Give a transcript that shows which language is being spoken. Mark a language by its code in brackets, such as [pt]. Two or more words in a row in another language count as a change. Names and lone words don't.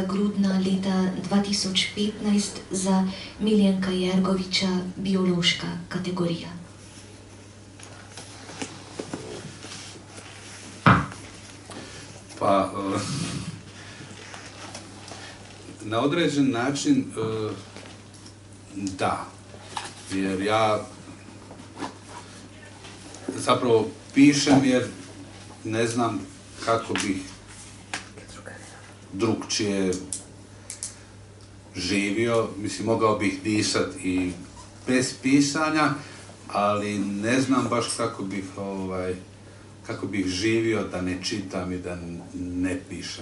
[hr] grudna leta 2015 za Miljenka Jergoviča biološka kategorija? Pa, na određen način da, jer ja zapravo pišem jer ne znam kako bih drugčije živio, mislim, mogao bih disat i bez pisanja, ali ne znam baš kako bih živio da ne čitam i da ne pišem.